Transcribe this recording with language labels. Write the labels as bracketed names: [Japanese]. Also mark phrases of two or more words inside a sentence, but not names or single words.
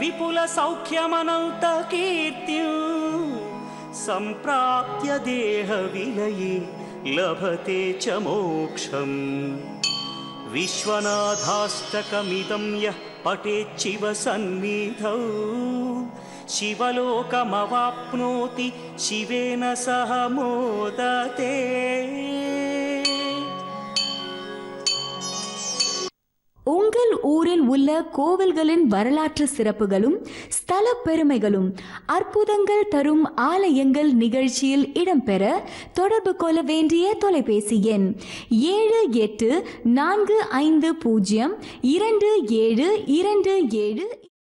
[Sanskrit] विपुलसौख्यमनन्तकीर्तिं सम्प्राप्य देहविलये लभते च मोक्षम् विश्वनाथाष्टकमिदं यः पठेच्छिव सन्निधौ शिवलोकमवाप्नोति शिवेन सह मोदते [Tamil] உங்கள் ஊரில் உள்ள கோவில்களின் வரலாற்று சிறப்புகளும் ஸ்தல பெருமைகளும் அற்புதங்கள் தரும் ஆலயங்கள் நிகழ்ச்சியில் இடம்பெற தொடர்பு கொள்ள வேண்டிய தொலைபேசி எண் 7845027227